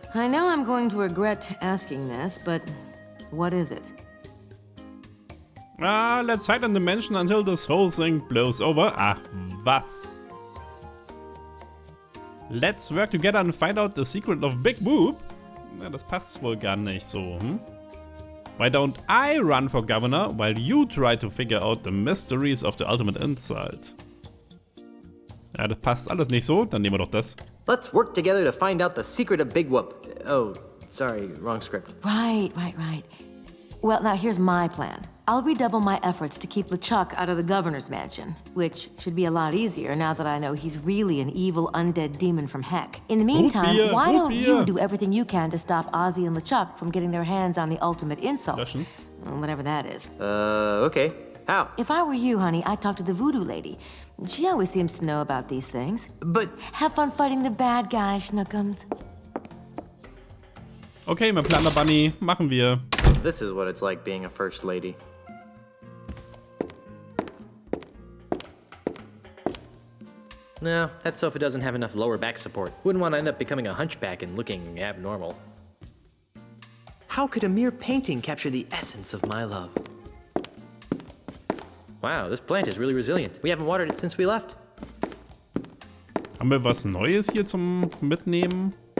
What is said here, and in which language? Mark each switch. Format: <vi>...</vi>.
<en>I know I'm going to regret asking this, but what is it? Let's hide in the mansion until this whole thing blows over.</en> <de>Ach, was?</de> <en>Let's work together and find out the secret of Big Boop.</en> <de>Ja, das passt wohl gar nicht so, hm?</de> <en>Why don't I run for governor while you try to figure out the mysteries of the ultimate insult?</en> <de>Ja, das passt alles nicht so, dann nehmen wir doch das.</de> <en>Let's work together to find out the secret of Big Whoop. Oh, sorry, wrong script. Right. Well, now here's my plan. I'll redouble my efforts to keep LeChuck out of the governor's mansion, which should be a lot easier now that I know he's really an evil undead demon from heck. In the meantime, why don't you do everything you can to stop Ozzy and LeChuck from getting their hands on the ultimate insult?</en> <de>Löschen.</de> <en>Whatever that is. Okay. How? If I were you, honey, I'd talk to the voodoo lady. She always seems to know about these things. But... Have fun fighting the bad guy, Schnookums.</en> <de>Okay, mein Planer Bunny, machen wir.</de> <en>This is what it's like being a first lady. No, that sofa doesn't have enough lower back support. Wouldn't want to end up becoming a hunchback and looking abnormal. How could a mere painting capture the essence of my love? Wow, this plant is really resilient. We haven't watered it since we left.</en> <de>Haben wir was Neues hier zum Mitnehmen?</de>